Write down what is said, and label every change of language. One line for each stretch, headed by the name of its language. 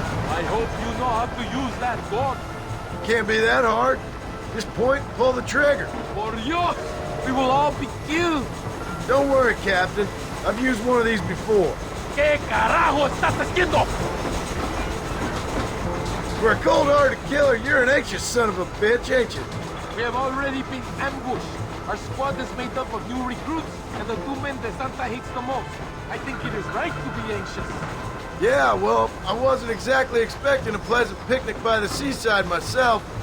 English: I hope you know how to use that gun. Can't be that hard. Just point and pull the trigger.
Spanish: Por Dios!
English: We will all be killed! Don't worry, Captain. I've used one of these before.
Spanish: ¿Qué carajo estás haciendo?
English: For a cold-hearted killer, you're an anxious son of a bitch, ain't you? We have already been ambushed. Our squad is made up of new recruits, and the two men that Santa hates the most. I think it is right to be anxious. Yeah, well, I wasn't exactly expecting a pleasant picnic by the seaside myself.